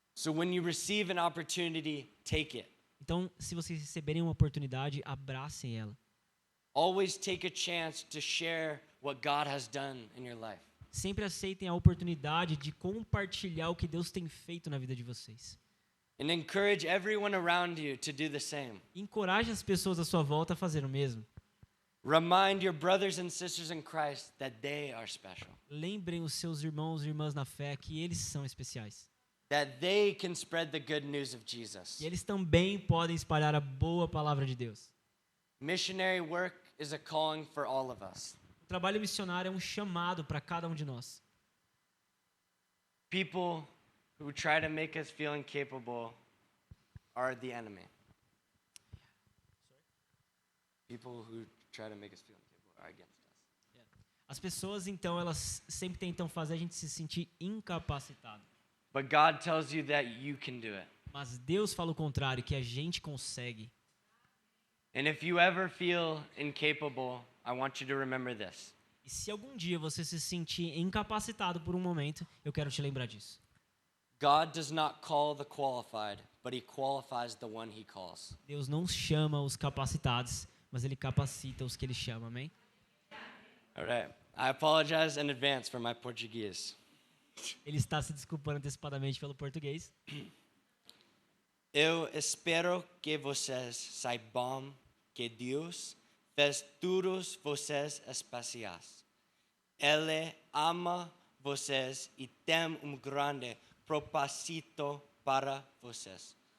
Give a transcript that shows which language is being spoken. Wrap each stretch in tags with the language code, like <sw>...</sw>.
<en>So when you receive an opportunity, take it.</en> <pt>Então, se vocês receberem uma oportunidade, abracem ela.</pt> <en>Always take a chance to share what God has done in your life.</en> <pt>Sempre aceitem a oportunidade de compartilhar o que Deus tem feito na vida de vocês.</pt> <en>And encourage everyone around you to do the same.</en> <pt>Encoraje as pessoas à sua volta a fazer o mesmo.</pt> <en>Remind your brothers and sisters in Christ that they are special.</en> <pt>Lembrem os seus irmãos e irmãs na fé que eles são especiais.</pt> <en>That they can spread the good news of Jesus.</en> <pt>E eles também podem espalhar a boa palavra de Deus.</pt> <en>Missionary work is a calling for all of us.</en> <pt>O trabalho missionário é um chamado para cada um de nós.</pt> <en>People who try to make us feel incapable are the enemy. People who try to make us feel incapable are against us.</en> <pt>As pessoas, então, elas sempre tentam fazer a gente se sentir incapacitado.</pt> <en>But God tells you that you can do it.</en> <pt>Mas Deus fala o contrário, que a gente consegue.</pt> <en>And if you ever feel incapable, I want you to remember this.</en> <pt>E se algum dia você se sentir incapacitado por um momento, eu quero te lembrar disso.</pt> <en>God does not call the qualified, but he qualifies the one he calls.</en> <pt>Deus não chama os capacitados, mas Ele capacita os que Ele chama, amém?</pt> <en>All right. I apologize in advance for my Portuguese.</en> <pt>Ele está se desculpando antecipadamente pelo português. Eu espero que vocês saibam que Deus fez todos vocês especiais. Ele ama vocês e tem grande propósito para vocês.</pt>